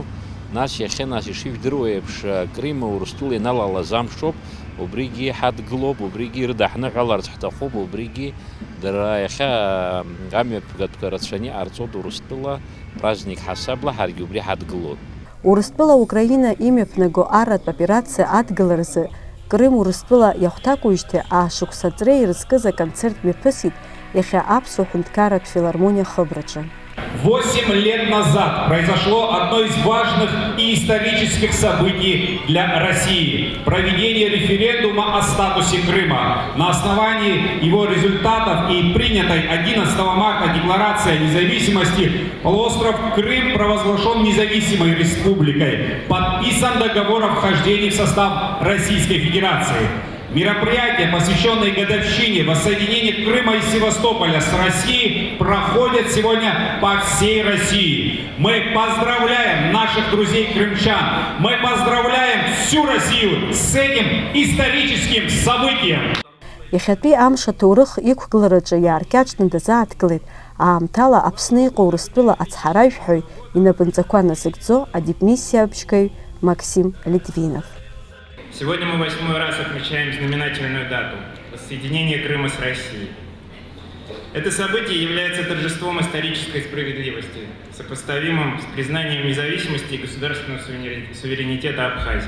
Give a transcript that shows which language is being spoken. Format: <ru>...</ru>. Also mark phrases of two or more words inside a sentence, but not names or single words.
<ab>Нас ишыжәдыруа еиԥш Крим Урыстәыла иналалаз амшоуп, убригьы ҳадгылоуп, убригьы ирыдаҳныҳәаларц ҳҭахуп, убригьы дара иахьа амҩаԥгатәқәа рацәаны иҟарҵоит Урыстәыла праздник ҳасабла, ҳаргьы убри ҳадгылоит. Урыстәыла Украина имҩаԥнаго аратә операциа адгыларазы Крым Урыстәыла иахәҭакуижьҭеи аашықәса ҵреи ирызкыз аконцерт мҩаԥысит иахьа Аԥсуа ҳәынҭқарратә филармониа хыбраҿы.</ab> <ru>8 лет назад произошло одно из важных и исторических событий для России – проведение референдума о статусе Крыма. На основании его результатов и принятой 11 марта Декларации о независимости полуостров Крым провозглашен независимой республикой. Подписан договор о вхождении в состав Российской Федерации. Мероприятия, посвященные годовщине воссоединения Крыма и Севастополя с Россией, проходят сегодня по всей России. Мы поздравляем наших друзей крымчан, мы поздравляем всю Россию с этим историческим событием.</ru> <ab>Иахьатәи амш аҭоурых иқәгылараҿы иааркьаҿны дазааҭгылеит аамҭала Аԥсны иҟоу Урыстәыла ацҳаражәҳәаҩ инапынҵақәа назыгӡо адипмиссиабжьгаҩ Максим Литвинов.</ab> <ru>Сегодня мы 8-й раз отмечаем знаменательную дату – воссоединение Крыма с Россией. Это событие является торжеством исторической справедливости, сопоставимым с признанием независимости и государственного суверенитета Абхазии.</ru>